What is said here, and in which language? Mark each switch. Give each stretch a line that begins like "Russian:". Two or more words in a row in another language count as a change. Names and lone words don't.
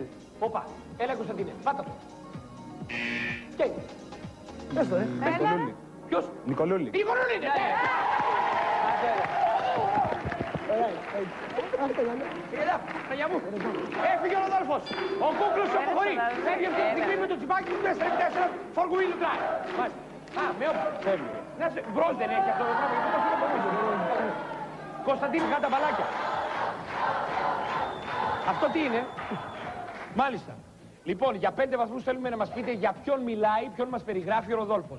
Greek: Όπα. Έλα Κωνσταντίνε. Πάτα το. Και. Πες το ρε. Έλα, ρε. Ποιος? Νικολούλη. Η Νικολούλη είναι. Έλα, Παναγιά μου. Έφυγε ο Ροδόλφος. Ο Κούκλος αποχωρεί. Φεύγει αυτή τη στιγμή με το τσιπάκι του 4-4
English: for wheel drive.
Greek: Μάλιστα. Α, με όπλο. Φεύγει. Να σε μπρος δεν έχει αυτό το πράγμα. Γιατί το φύγω από πίσω. Κωνσταντίνη, κάνε τα μπαλάκια. Αυτό τι είναι? Μάλιστα. Λοιπόν, για 5 βαθμούς θέλουμε να μας πείτε για ποιον μιλάει, ποιον μας περιγράφει ο Ροδόλφος.